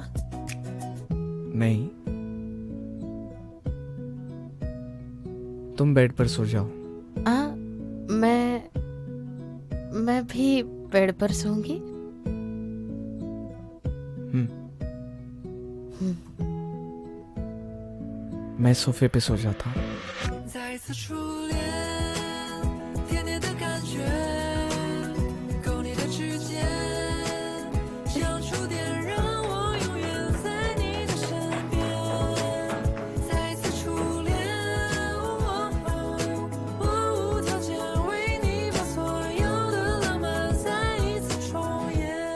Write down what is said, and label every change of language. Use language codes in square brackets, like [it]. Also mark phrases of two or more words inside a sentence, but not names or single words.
[hi] नहीं, तुम बेड पर सो जाओ। मैं भी बेड पर सोऊंगी। मैं सोफे पे सो जाता हूँ। [zh] 再次初恋，甜甜的感觉，勾你的指尖，像触电，让我永远在你的身边。再次初恋，无条件为你把所有的浪漫再一次重演。